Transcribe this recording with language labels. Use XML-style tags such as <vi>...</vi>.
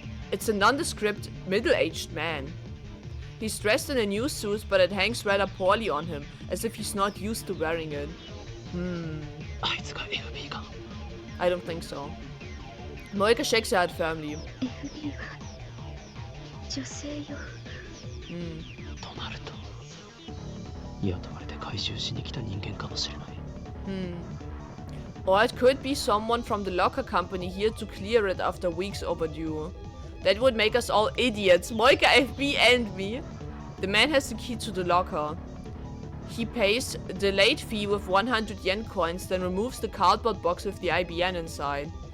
<en>It's a nondescript, middle-aged man. He's dressed in a new suit, but it hangs rather poorly on him, as if he's not used to wearing it.</en> <ja>あいつが FB か。</ja> <en>I don't think so. Moika shakes her head firmly.</en> <ja>FB は女性よとなると雇われて回収しに来た人間かもしれない。</ja> <en>Or it could be someone from the locker company here to clear it after weeks overdue. That would make us all idiots. Moika, FB, and me. The man has the key to the locker. He pays the late fee with 100 yen coins, then removes the cardboard box with the IBN inside.</en>